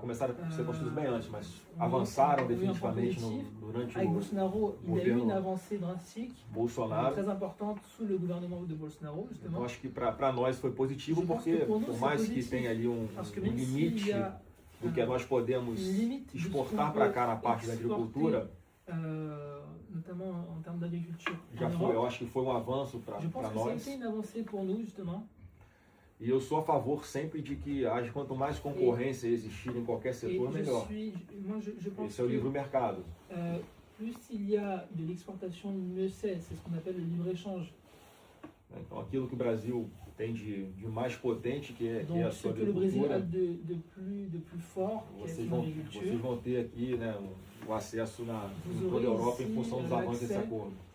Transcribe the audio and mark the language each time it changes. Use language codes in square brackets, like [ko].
[pt] Começaram a ser construídos bem antes, mas avançaram definitivamente durante o governo Bolsonaro. Então acho que para nós foi positivo porque, por mais que tenha ali um limite do que nós podemos exportar para cá na parte da agricultura, [fr] notamment en termes d'agriculture. [pt] Eu acho que foi um avanço para nós. [fr] Une avancée pour nous, justement. [pt] E eu sou a favor sempre de que quanto mais concorrência existir em qualquer setor, melhor. Esse é o livre mercado. [fr] Plus il y a de l'exportation, mieux c'est ce qu'on appelle le libre-échange. [pt] Então aquilo que o Brasil tem de mais potente, que é a sua agricultura, [fr] de plus fort, [pt] vocês vão ter aqui, né, o acesso em toda a Europa em função dos avanços desse acordo.